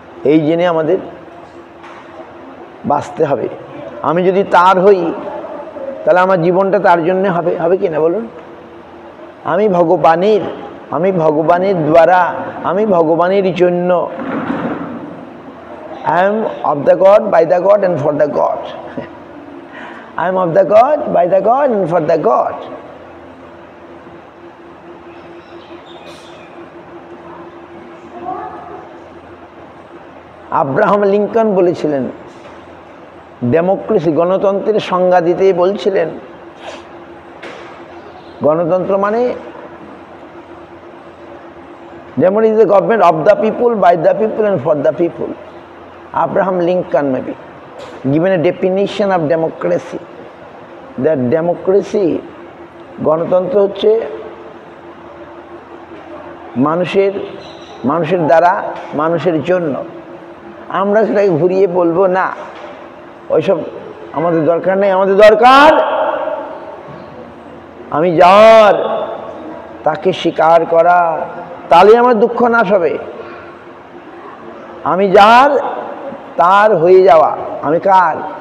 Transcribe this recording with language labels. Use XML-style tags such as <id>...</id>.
<bn>এই জেনে আমাদের বাঁচতে হবে। আমি যদি তার হই তাহলে আমার জীবনটা তার জন্য হবে, হবে কি না বলুন? আমি ভগবানের, আমি ভগবানের দ্বারা, আমি ভগবানের জন্য।</bn> <en>I am of the God, by the God and for the God. I am of the God, by the God and for the God.</en> <bn>Abraham Lincoln বলেছিলেন, ডেমোক্রেসি, গণতন্ত্রের সংজ্ঞা দিতে বলছিলেন, গণতন্ত্র মানে যেমন</bn> <en>is the government of the people,</en> <bn>by the people and for the people.</bn> <en>Abraham Lincoln may be given a definition of democracy, that democracy,</en> <bn>গণতন্ত্র হচ্ছে মানুষের, মানুষের দ্বারা, মানুষের জন্য। আমরা সেটাকে ঘুরিয়ে বলবো না, ওইসব আমাদের দরকার নেই। আমাদের দরকার আমি যার, তাকে স্বীকার করা, তাহলে আমার দুঃখ নাশ হবে। আমি যার, তার হয়ে যাওয়া। আমি কার?</bn>